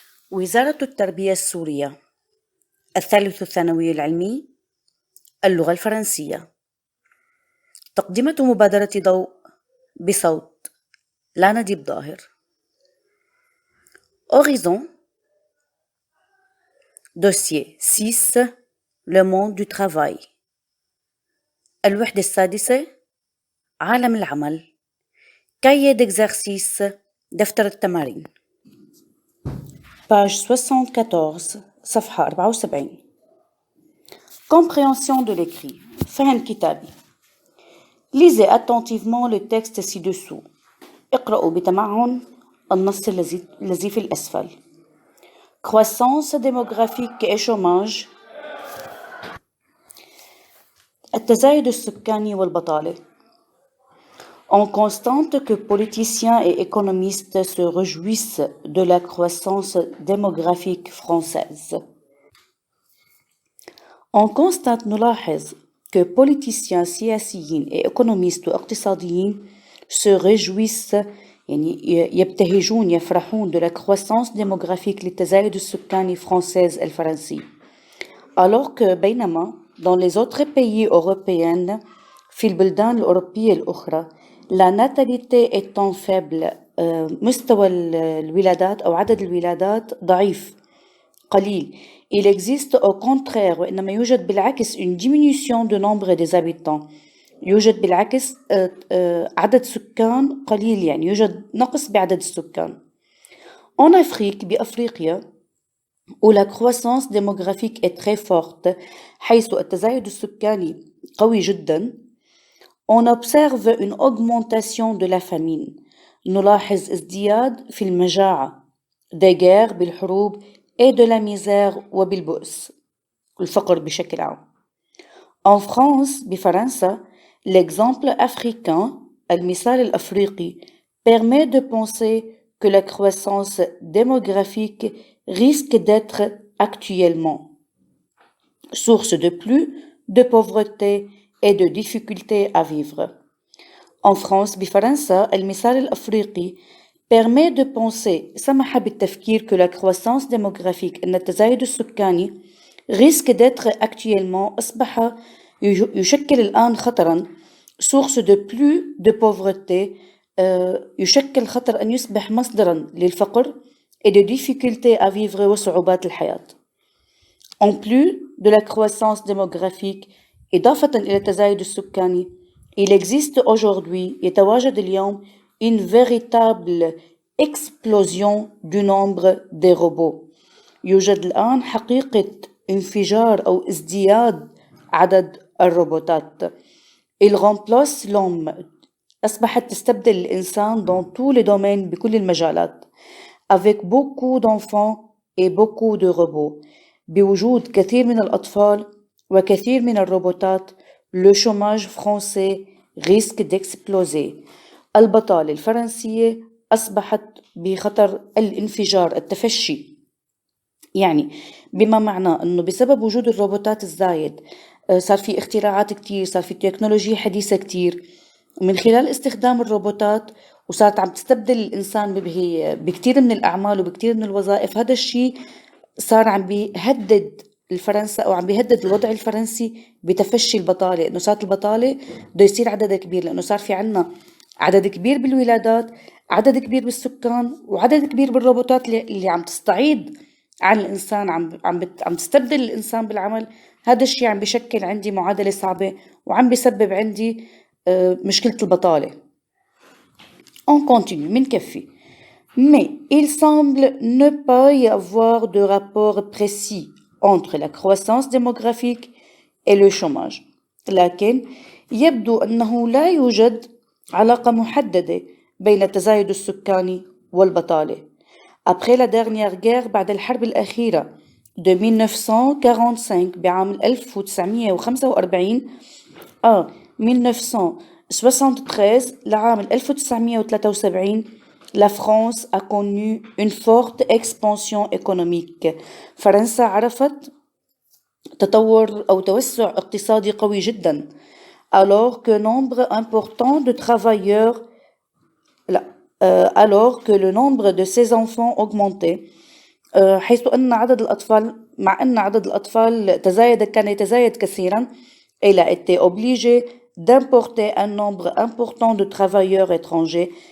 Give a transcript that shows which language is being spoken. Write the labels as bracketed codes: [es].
[ar] وزارة التربية السورية الثالث الثانوي العلمي اللغة الفرنسية. تقدمة مبادرة ضوء بصوت لا نجيب ظاهر. [fr] Horizon Dossier 6 Le monde du travail. [ar] الوحدة السادسة عالم العمل. [fr] Cahier d'exercice [ar] دفتر التمارين. Page 74 صفحة 74. [fr] Compréhension de l'écrit. [ar] فهم كتابي. [fr] Lisez attentivement le texte ci-dessous. [ar] اقرأوا بتمعن النص الذي في الأسفل. [fr] Croissance démographique et chômage. [ar] التزايد السكاني والبطالة. [fr] On constate que politiciens et économistes se réjouissent de la croissance démographique française. On constate [ar] نلاحظ [fr] que politiciens [ar] سياسيين [fr] et économistes [ar] واقتصاديين [fr] se réjouissent [ar] يعني يبتهجون يفرحون [fr] de la croissance démographique [ar] للتزايد السكاني [fr] française [ar] الفرنسي. [fr] Alors que [ar] بينما [fr] dans les autres pays européens [ar] في البلدان الأوروبية الأخرى [fr] la natalité étant faible [ar] مستوى الولادات أو عدد الولادات ضعيف قليل. [fr] Il existe au contraire [ar] وإنما يوجد بالعكس [fr] une diminution du nombre des habitants. [ar] يوجد بالعكس عدد سكان قليل يعني يوجد نقص بعدد السكان. [fr] En Afrique [ar] بأفريقيا [fr] où la croissance démographique est très forte [ar] حيث التزايد السكاني قوي جدا [fr] on observe une augmentation de la famine. [ar] نلاحظ ازدياد في المجاعة [fr] des guerres [ar] بالحروب [fr] et de la misère [ar] وبالبؤس الفقر بشكل عام. [fr] En France [ar] بفرنسا [fr] l'exemple africain [ar] المثال الأفريقي [fr] permet de penser que la croissance démographique risque d'être actuellement source de plus de pauvreté et de difficultés à vivre. En France [ar] بفرنسا المثال الأفريقي [fr] permet de penser [ar] سمح بالتفكير [fr] que la croissance démographique [ar] أن التزايد السكاني [fr] risque d'être actuellement [ar] أصبح يشكل الآن خطراً [fr] source de plus de pauvreté [ar] يشكل خطر أن يصبح مصدراً للفقر [fr] et de difficultés à vivre [ar] وصعوبات الحياة. [fr] En plus de la croissance démographique [ar] إضافة إلى التزايد السكاني [fr] il existe aujourd'hui [ar] يتواجد اليوم [fr] une véritable explosion du nombre des robots. [ar] يوجد الآن حقيقة انفجار أو ازدياد عدد الروبوتات. [fr] Il remplace l'homme [ar] أصبحت تستبدل الإنسان [fr] dans tous les domaines [ar] بكل المجالات [fr] avec beaucoup d'enfants et beaucoup de robots. [ar] بوجود كثير من الأطفال وكثير من الروبوتات [fr] le chômage français risque d'exploser. [ar] البطالة الفرنسية أصبحت بخطر الانفجار التفشي. يعني بما معناه أنه بسبب وجود الروبوتات الزايد صار في اختراعات كتير صار في تكنولوجيا حديثة كتير من خلال استخدام الروبوتات وصارت عم تستبدل الإنسان بكتير من الأعمال وبكتير من الوظائف. هذا الشيء صار عم بيهدد الفرنسا أو عم بيهدد الوضع الفرنسي بتفشي البطالة. إنه صارت البطالة بده يصير عددها كبير لأنه صار في عنا عدد كبير بالولادات عدد كبير بالسكان وعدد كبير بالروبوتات اللي عم تستعيد عن الإنسان عم تستبدل الإنسان بالعمل. هذا الشيء عم بيشكل عندي معادلة صعبة وعم بيسبب عندي مشكلة البطالة. [fr] On continue [ar] منكفي. [fr] Mais il semble ne pas y avoir de rapport précis entre la croissance démographique et le chômage. [ar] لكن يبدو أنه لا يوجد علاقة محددة بين التزايد السكاني والبطالة. [fr] Après la dernière guerre [ar] بعد الحرب الأخيرة [fr] de 1945 [ar] بعام 1945 [fr] 1973 [ar] لعام 1973 [fr] la France a connu une forte expansion économique. [ar] فرنسا عرفت تطور أو توسع اقتصادي قوي جدا. [fr] Alors que nombre important de travailleurs alors que le nombre de ses enfants augmentait [ar] حيث أن عدد الأطفال مع أن عدد الأطفال كان يتزايد كثيرا. [fr] Elle a été obligée d'importer un nombre important de travailleurs étrangers.